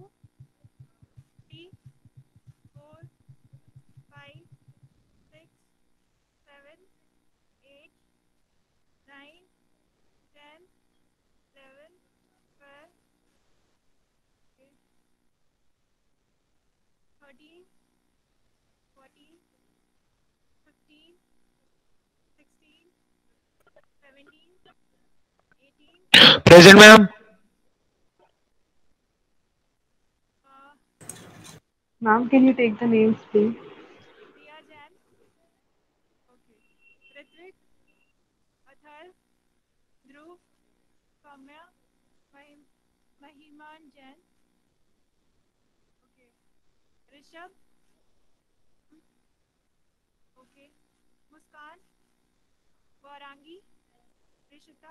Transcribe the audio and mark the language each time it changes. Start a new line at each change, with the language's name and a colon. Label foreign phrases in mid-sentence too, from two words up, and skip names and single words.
English: 3, 4, 5, 6, 7, 8, 9, 10, 11, 12, 13, 14, 15, 16, 17, 18, Present, ma'am. Ma'am, can you take the names, please? Priya Jain. Okay. Ritvik, Athar, Dhruv, Kamya, Mahiman Jain. Okay. Rishabh. Okay. Muskan, Vaurangi, Rishita,